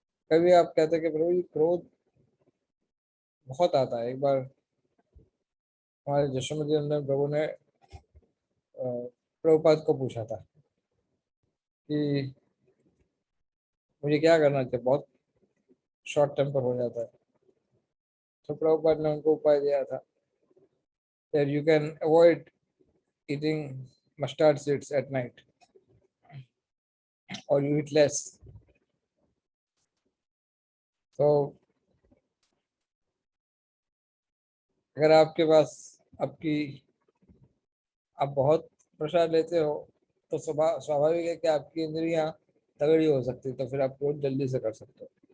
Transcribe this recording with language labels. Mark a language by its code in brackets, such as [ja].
[hi] कभी आप कहते हैं कि प्रभु जी क्रोध बहुत आता है। एक बार हमारे यशोमती नंदन प्रभु ने प्रभुपाद को पूछा था कि मुझे क्या करना चाहिए, बहुत शॉर्ट टेम्पर हो जाता है। तो प्रभुपाद ने उनको उपाय दिया था [en] that you can avoid eating mustard seeds at night or you eat less. [hi] तो अगर आपके पास आपकी आप बहुत प्रसाद लेते हो तो स्वाभाविक है कि आपकी इंद्रियां तगड़ी हो सकती है, तो फिर आप क्रोध जल्दी से कर सकते हो।